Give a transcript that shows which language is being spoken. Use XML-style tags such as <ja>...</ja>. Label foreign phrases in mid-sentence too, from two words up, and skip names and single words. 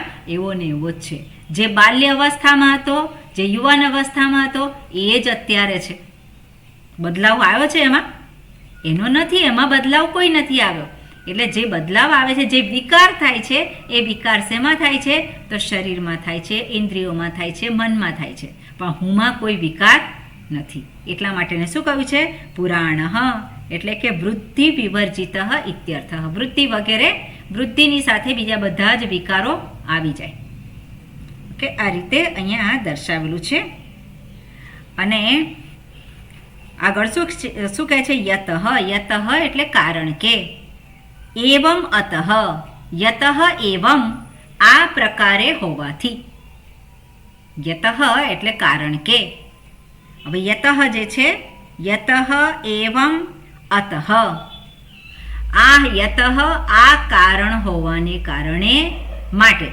<gu>એવો ને એવો જ છે જે બાલ્ય અવસ્થામાં હતો જે યુવાન અવસ્થામાં હતો એ જ અત્યારે છે બદલાવ આવ્યો છે એમાં એનો નથી એમાં બદલાવ કોઈ નથી આવ્યો એટલે જે બદલાવ આવે છે જે વિકાર થાય છે એ વિકાર શેમાં થાય છે તો શરીરમાં થાય છે ઇન્દ્રિયોમાં થાય છે મનમાં થાય છે પણ હુંમાં કોઈ વિકાર નથી એટલા માટે શું કહ્યું છે પુરાણ એટલે કે</gu> <sa>वृद्धि विवर्जित इत्यर्थ.</sa> <gu>વૃદ્ધિ વગેરે, વૃદ્ધિની સાથે બીજા બધા જ વિકારો આવી જાય. ઓકે, આ રીતે અહીંયા દર્શાવેલું છે. અને આગળ શું કહે છે? યતઃ. યતઃ એટલે કારણ કે.</gu> <sa>एवम अतः. यतः एवम</sa> <gu>આ પ્રકારે હોવાથી. યતઃ એટલે કારણ કે. હવે યતઃ જે છે,</gu> <sa>यतः एवम अतः.</sa> <gu>આ યતઃ આ કારણ હોવાને કારણે માટે.</gu>